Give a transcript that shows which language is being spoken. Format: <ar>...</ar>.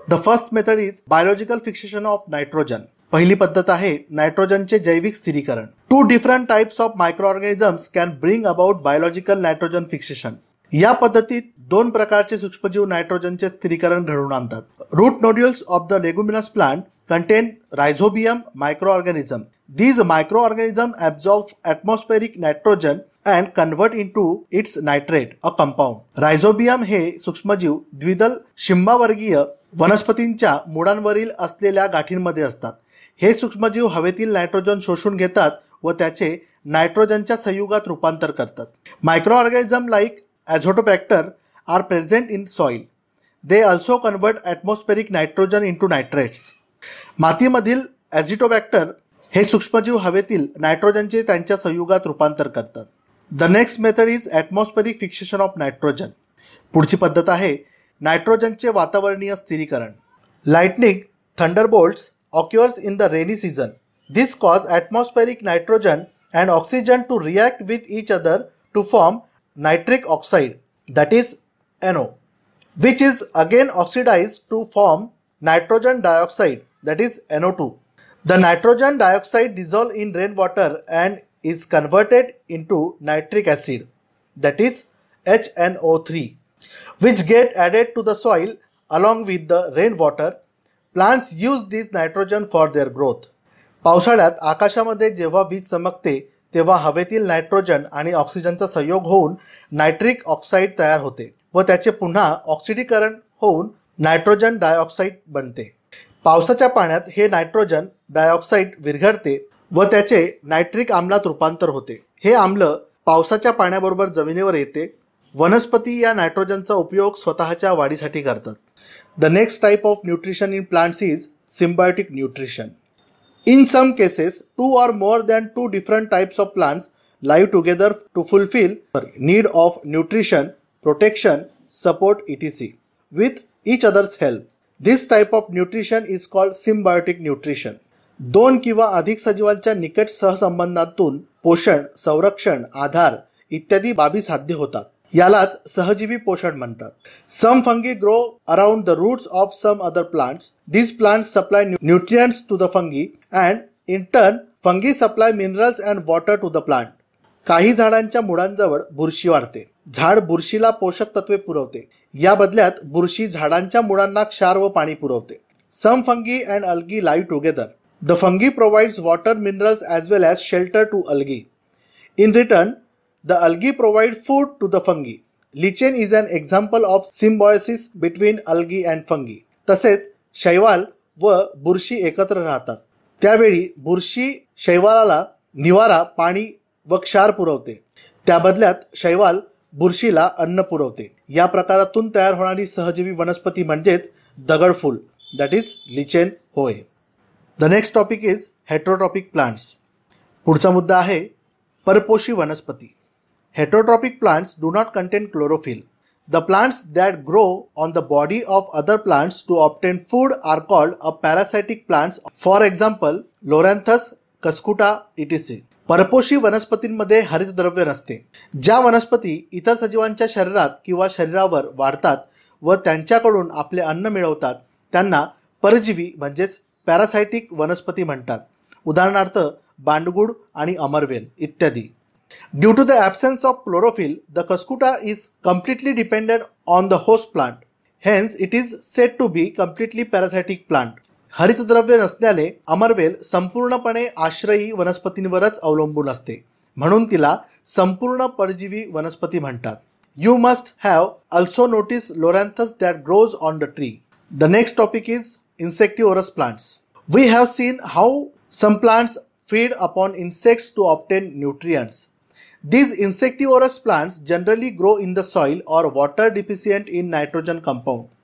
<en>The first method is biological fixation of nitrogen.</en> <mr>पहिली पद्धत आहे नायट्रोजनचे जैविक स्थिरीकरण.</mr> <en>Two different types of microorganisms can bring about biological nitrogen fixation.</en> <mr>या पद्धतीत दोन प्रकारचे सूक्ष्मजीव नायट्रोजनचे स्थिरीकरण घडवून आणतात.</mr> <en>Root nodules of the leguminous plant contain rhizobium microorganism. These microorganisms absorb atmospheric nitrogen and convert into its nitrate, a compound.</en> <mr>Rhizobium हे सूक्ष्मजीव द्विदल शिंबावर्गीय वनस्पतींच्या मुळांवरील असलेल्या गाठींमध्ये असतात. हे सूक्ष्मजीव हवेतील नायट्रोजन शोषून घेतात व त्याचे नायट्रोजनच्या संयुगात रूपांतर करतात.</mr> <en>Microorganisms like azotobacter are present in soil. They also convert atmospheric nitrogen into nitrates.</en> <mr>मातीमधील ॲझिटोबॅक्टर हे सूक्ष्मजीव हवेतील नायट्रोजनचे त्यांच्या संयुगात रूपांतर करतात.</mr> <en>The next method is atmospheric fixation of nitrogen.</en> <mr>पुढची पद्धत आहे नायट्रोजनचे वातावरणीय स्थिरीकरण.</mr> <en>Lightning, thunderbolts occurs in the rainy season. This cause atmospheric nitrogen and oxygen to react with each other to form nitric oxide, that is NO, which is again oxidized to form nitrogen dioxide, that is NO2. The nitrogen dioxide dissolves in rainwater and is converted into nitric acid, that is HNO3. which get added to the soil along with the rainwater. Plants use this nitrogen for their growth.</en> <mr>पावसाळ्यात आकाशामध्ये जेव्हा वीज चमकते तेव्हा हवेतील nitrogen आणि ऑक्सिजनचा संयोग होऊन नायट्रिक ऑक्साईड तयार होते व त्याचे पुन्हा ऑक्सिडीकरण होऊन नायट्रोजन डायऑक्साईड बनते. पावसाच्या पाण्यात हे नायट्रोजन डायऑक्साईड विरघळते व त्याचे नायट्रिक आम्लात रूपांतर होते. हे आम्ल पावसाच्या पाण्याबरोबर जमिनीवर येते. वनस्पती या नायट्रोजनचा उपयोग स्वतःच्या वाढीसाठी करतात.</mr> <en>The next type of nutrition in plants is symbiotic nutrition. In some cases, two or more than two different types of plants live together to fulfill the need of nutrition, protection, support, etc. with each other's help. This type of nutrition is called symbiotic nutrition.</en> <mr>दोन किंवा अधिक सजीवांच्या निकट सहसंबंधातून पोषण, संरक्षण, आधार इत्यादी बाबी साध्य होतात. यालाच सहजीवी पोषण म्हणतात.</mr> <en>Some fungi grow around the roots of some other plants. These plants supply nutrients to the fungi and in turn fungi supply minerals and water to the plant.</en> <mr>काही झाडांच्या मुळांजवळ बुरशी वाढते. झाड बुरशीला पोषक तत्वे पुरवते. या बदल्यात बुरशी झाडांच्या मुळांना क्षार व पाणी पुरवते.</mr> <en>Some fungi and algae live together. The fungi provides water, minerals as well as shelter to algae. In return, the algae provide food to the fungi. Lichen is an example of symbiosis between algae and fungi.</en> <mr>तसेच शैवाल व बुरशी एकत्र राहतात. त्यावेळी बुरशी शैवालाला निवारा, पाणी व क्षार पुरवते. त्या बदल्यात शैवाल बुरशीला अन्न पुरवते. या प्रकारातून तयार होणारी सहजीवी वनस्पती म्हणजेच दगडफूल,</mr> <en>that is</en> <mr>लिचेन होय.</mr> <en>The next topic is heterotrophic plants.</en> <mr>पुढचा मुद्दा आहे परपोषी वनस्पती.</mr> <en>Heterotrophic plants do not contain chlorophyll. The plants that grow on the body of other plants to obtain food are called a parasitic plants. For example, Loranthus, Cuscuta, etc.</en> <mr>परपोषी वनस्पतींमध्ये हरितद्रव्य नसते. ज्या वनस्पती इतर सजीवांच्या शरीरात किंवा शरीरावर वाढतात व त्यांच्याकडून आपले अन्न मिळवतात त्यांना परजीवी म्हणजेच पॅरासायटिक वनस्पती म्हणतात. उदाहरणार्थ बांडगुळ आणि अमरवेल इत्यादी.</mr> <en>Due to the absence of chlorophyll, the Cuscuta is completely dependent on the host plant. Hence, it is said to be completely parasitic plant.</en> <mr>हरितद्रव्य नसल्याने अमरवेल संपूर्णपणे आश्रयी वनस्पतींवरच अवलंबून असते. म्हणून तिला संपूर्ण परजीवी वनस्पती म्हणतात.</mr> <en>You must have also noticed Loranthus that grows on the tree. The next topic is insectivorous plants. We have seen how some plants feed upon insects to obtain nutrients. These insectivorous plants generally grow in the soil or water deficient in nitrogen compound.</en>